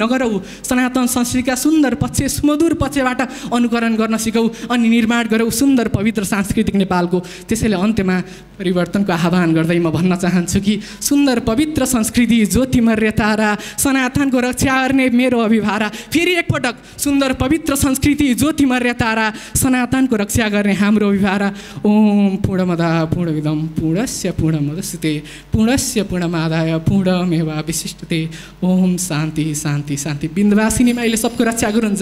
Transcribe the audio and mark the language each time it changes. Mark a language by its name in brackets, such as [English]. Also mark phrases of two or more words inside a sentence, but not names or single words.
[Nepali] सनातन संस्कृतिका सुन्दर पक्ष, सुमधुर सुमधुर पक्षबाट अनुकरण गर्न सिकौँ अनि निर्माण गरौँ सुन्दर पवित्र सांस्कृतिक नेपालको। त्यसैले अन्त्यमा परिवर्तनको आह्वान गर्दै म भन्न चाहन्छु कि सुन्दर पवित्र संस्कृति ज्योतिमर्य तारा सनातनको रक्षा गर्ने मेरो अभिभारा। फेरि एकपटक सुन्दर पवित्र संस्कृति ज्योतिमर्य तारा सनातनको रक्षा गर्ने हाम्रो अभिभारा। [Sanskrit] ओम पूर्णमदा पूर्णमिदं पूर्णस्य पूर्णमुदच्यते पूर्णस्य पूर्णमादाय पूर्णमेवावशिष्यते। ओम शान्ति शान्ति शान्ति। [Nepali] बिन्दवासिनीमा अहिले सबको रक्षा गरून्।